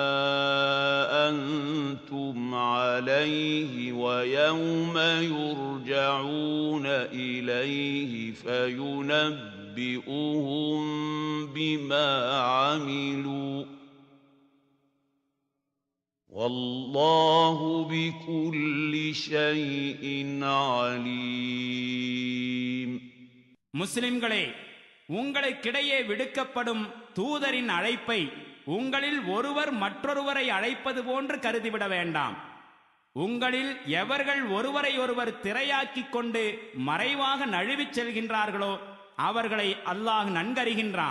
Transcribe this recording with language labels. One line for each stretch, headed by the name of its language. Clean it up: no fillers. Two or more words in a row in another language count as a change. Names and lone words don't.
Arabic: أنتم عليه ويوم يرجعون إليه فينبئهم بما عملوا والله بكل شيء عليم.
Tamil: முஸ்லிம்களே, உங்களுக்கிடையே விடுக்கப்படும் தூதரின் அழைப்பை உங்களில் ஒருவர் மற்றொருவரை அழைப்பது போன்று கருதிவிட வேண்டாம். உங்களில் எவர்கள் ஒருவரை ஒருவர் திரையாக்கிக் கொண்டு மறைவாக நழுவிச் செல்கின்றார்களோ அவர்களை அல்லாஹ் நன்கறிகின்றான்.